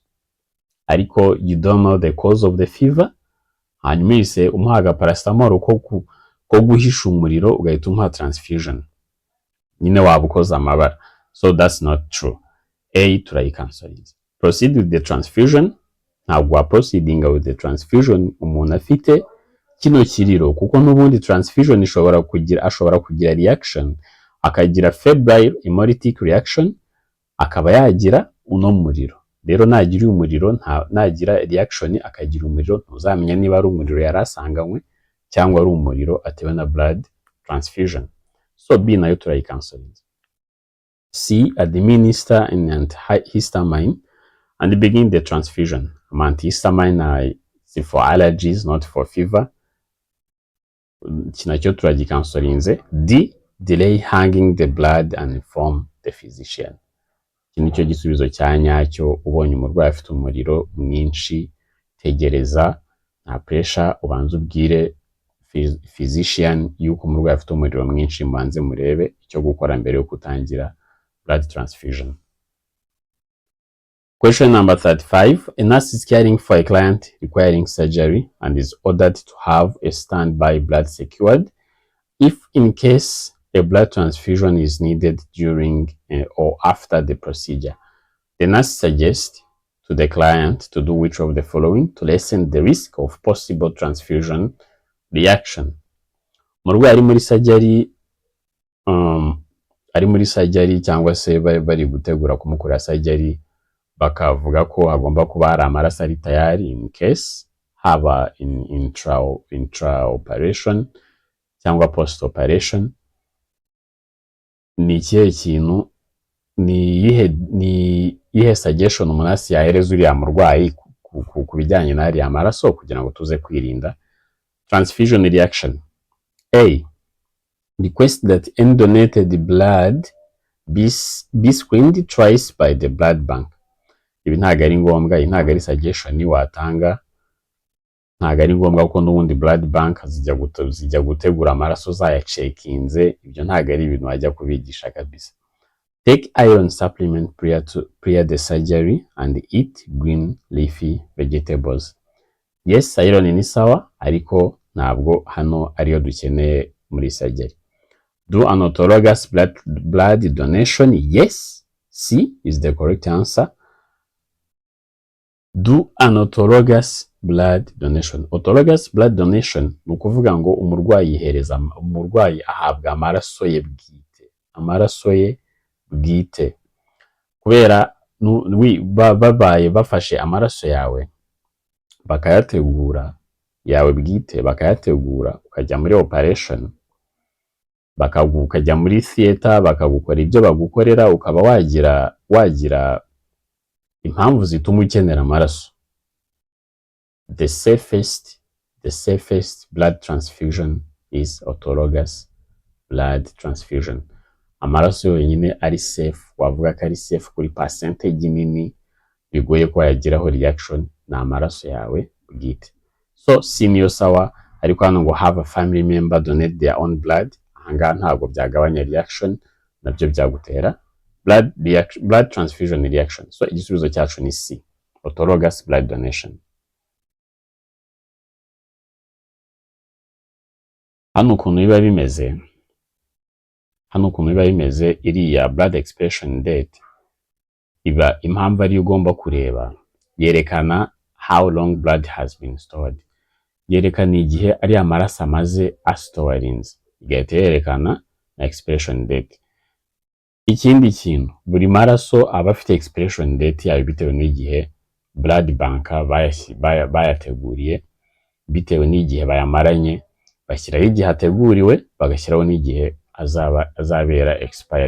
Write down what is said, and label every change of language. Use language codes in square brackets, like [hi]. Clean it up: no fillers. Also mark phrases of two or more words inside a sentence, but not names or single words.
[en] Ariko you don't know the cause of the fever, [rw] hanyuma ise umuha paracetamol ko guhisha umuriro ugahita umuha transfusion. Nyine waba ukoze amabara. [en] So that's not true. A turayicancelize. Proceed with the transfusion. [rw] Ntabwo wa [en] proceeding with the transfusion [rw] umuntu afite kino kiriro, kuko n'ubundi transfusion ashobora kugira reaction, akagira [en] febrile hemolytic reaction, [rw] akaba yagira uno muriro. Rero nagira umuriro, nagira reaction akagira umuriro, ntuzamenya niba ari umuriro yarasanganywe cyangwa ari umuriro atewe na [en] blood transfusion. [rw] So B nayo turayicancelize. [en] C, administer an antihistamine and begin the transfusion. Antihistamine is for allergies, not for fever. [rw] Kinacyo turagicancelize. [en] D, delay hanging the blood and inform the physician. [rw] Iki nicyo gisubizo cya nyacyo. Ubonye umurwayi afite umuriro mwinshi, tegereza, nta pressure, ubanze ubwire physician yuko umurwayi afite umuriro mwinshi, mubanze murebe icyo gukora mbere yo kutangira [en] blood transfusion. Question number 35. A nurse is caring for a client requiring surgery and is ordered to have a standby blood secured if in case a blood transfusion is needed during or after the procedure. The nurse suggests to the client to do which of the following to lessen the risk of possible transfusion reaction. [rw] Umurwayi ari muri surgery cyangwa se bari gutegura kumukorera surgery, bakavuga ko agomba kuba hari amaraso ari tayari [en] in case [rw] haba [en] intra operation [rw] cyangwa [en] post operation. [rw] Ni ikihe kintu, ni ihe suggestion umunasi yahereza uriya murwayi ku bijyanye n'ari amaraso kugira ngo tuze kwirinda transfusion reaction? [en] A, request that any donated blood be screened twice by the blood bank. [rw] Ibi ntago ari ngombwa, ntago ari suggestion watanga, ntago ari ngombwa kuko n'ubundi [en] blood bank [rw] zijya gutegura amaraso zayacekinze. Ibyo ntago ari ibintu wajya kubigisha kabisa. [en] Take iron supplement prior the surgery and eat green leafy vegetables. [rw] Yes, iron ni sawa, ariko ntabwo hano ariyo dukeneye muri surgery. [en] Do an autologous blood donation? Yes, C is the correct answer. Do an autologous blood donation. Autologous blood donation [rw] ni ukuvuga ngo umurwayi ahabwa amaraso ye bwite, kubera babaye bafashe amaraso yawe bakayategura, yawe bwite bakayategura, ukajya muri operation, ukajya muri theater bakagukora ibyo bagukorera, ukaba wagira impamvu zituma ukenera amaraso. [en] The safest blood transfusion is autologous blood transfusion. [rw] Amaraso yonyine ari safe, wavuga ko ari safe kuri percentage nini bigoye ko yagiraho reaction, na amaraso yawe bwite. [en] So C [rw] niyo sawa, ariko hano ngo [en] have a family member donate their own blood, [rw] ahangaha ntabwo byagabanya reaction, nabyo byagutera blood transfusion reaction. So igisubizo cyacu ni C, [en] autologous blood donation. [rw] Hano ukuntu biba bimeze, iriya [en] blood expression date [rw] iba impamvu ari ugomba kureba, yerekana [en] how long blood has been stored, [rw] yerekana igihe ari amaraso amaze astorinze, igahita yerekana na [en] expression date. [rw] Ikindi kintu, buri maraso aba afite [en] expression date [rw] yayo bitewe n'igihe [en] blood bank [rw] bayateguriye, bitewe n'igihe bayamaranye, bashyiraho igihe ateguriwe, bagashyiraho n'igihe azabera expired.